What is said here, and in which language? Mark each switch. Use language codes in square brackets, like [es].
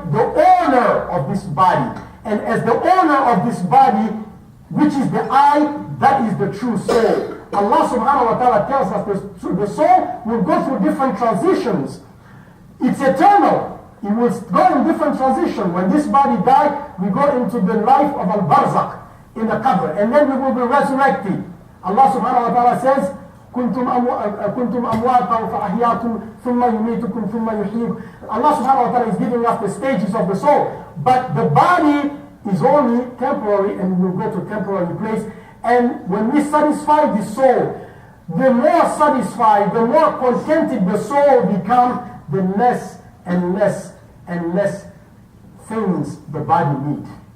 [en] The owner of this body. And as the owner of this body, which is the I, that is the true soul. Allah subhanahu wa ta'ala tells us the soul will go through different transitions. It's eternal. It will go in different transitions. When this body dies, we go into the life of al-barzakh in the qabr, and then we will be resurrected. [ar] Allah subhanahu wa ta'ala says, كنتم أمواتا فأحياكم ثم يميتكم ثم يحييكم. [en] Allah subhanahu wa ta'ala is giving us the stages of the soul, but the body is only temporary and will go to a temporary place. And when we satisfy the soul, the more satisfied, the more contented the soul becomes, the less and less and less things the body needs.